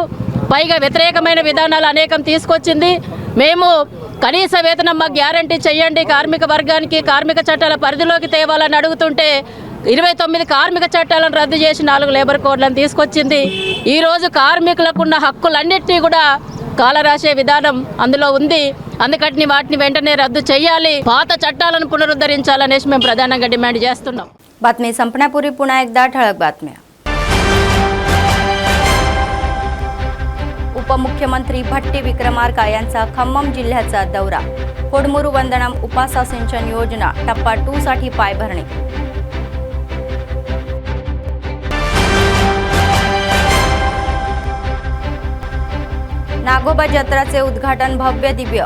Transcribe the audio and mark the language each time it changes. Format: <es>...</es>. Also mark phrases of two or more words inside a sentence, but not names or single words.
<te>పైగా వ్యతిరేకమైన విధానాలు అనేకం తీసుకొచ్చింది. మేము కనీస వేతనం మాకు గ్యారంటీ చేయండి, కార్మిక వర్గానికి కార్మిక చట్టాల పరిధిలోకి తేవాలని అడుగుతుంటే 29 కార్మిక చట్టాలను రద్దు చేసి 4</te> <en>labour codes</en> <te>తీసుకొచ్చింది. ఈరోజు కార్మికులకు ఉన్న హక్కులన్నింటినీ కూడా కాలరాసే విధానం అందులో ఉంది. అందుకని వాటిని వెంటనే రద్దు చేయాలి, పాత చట్టాలను పునరుద్ధరించాలనేసి మేము ప్రధానంగా డిమాండ్ చేస్తున్నాం.</te> <mr>बातमी संपण्यापूर्वी पुन्हा एकदा ठळक बातम्या. उपमुख्यमंत्री भट्टी विक्रमार्का यांचा खम्मम जिल्ह्याचा दौरा. कोडमुरू वंदनम उपासा सिंचन योजना टप्पा 2 साठी पायभरणी. नागोबा जत्राचे उद्घाटन भव्य दिव्य.</mr>